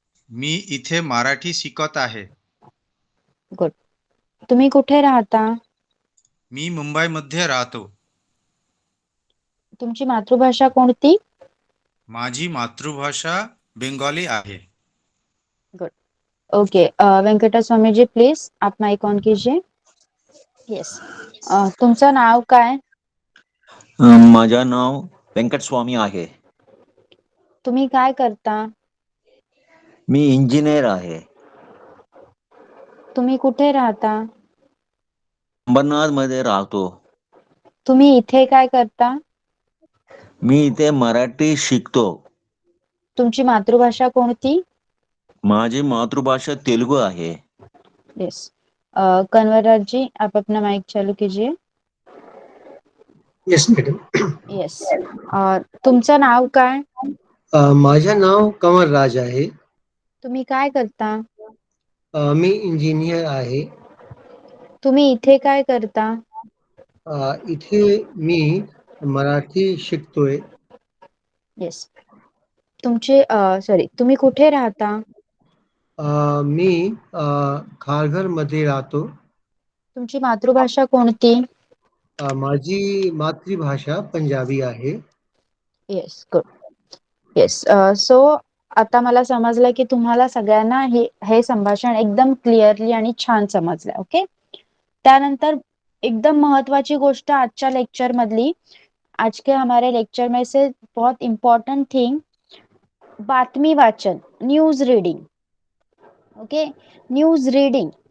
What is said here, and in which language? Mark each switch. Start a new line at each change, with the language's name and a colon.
Marathi: मी इथे मराठी शिकत आहे. गुड. तुम्ही कुठे राहता? मी मुंबईमध्ये राहतो. तुमची मातृभाषा कोणती? माझी मातृभाषा बेंगॉली आहे.
English: Good. Okay.
Hindi: Venkata Swami ji please आप माइक ऑन कीजिए.
Marathi: येस. तुमचं नाव काय? माझं नाव व्यंकट स्वामी आहे. तुम्ही काय करता? मी इंजिनियर आहे. तुम्ही कुठे राहता? अंबरनाथ मध्ये राहतो. तुम्ही इथे काय करता? मी इथे मराठी शिकतो. तुमची मातृभाषा कोणती? माझी मातृभाषा तेलुगू आहे.
English: Yes.
Hindi: कन्वरराज जी आप अपना माइक चालू कीजिए.
English: Yes madam.
Marathi: येस. तुमचं नाव काय? माझं नाव कमलराज आहे. तुम्ही काय करता? मी इंजिनियर आहे. तुम्ही इथे काय करता? इथे मी मराठी शिकतोय.
English: Yes.
Marathi: तुमचे सॉरी तुम्ही कुठे राहता? मी खारघर मध्ये राहतो. तुमची मातृभाषा कोणती? माझी मातृभाषा पंजाबी आहे.
English: Yes. Good. Yes.
Marathi: सो आता मला समजलं की तुम्हाला सगळ्यांना हे संभाषण एकदम क्लिअरली आणि छान समजलं.
English: Okay.
Marathi: त्यानंतर एकदम महत्वाची गोष्ट आजच्या लेक्चर मधली,
Hindi: आज के हमारे लेक्चर में से बहुत इम्पोर्टेंट थिंग
Marathi: बातमी वाचन,
English: News reading. Okay. News reading.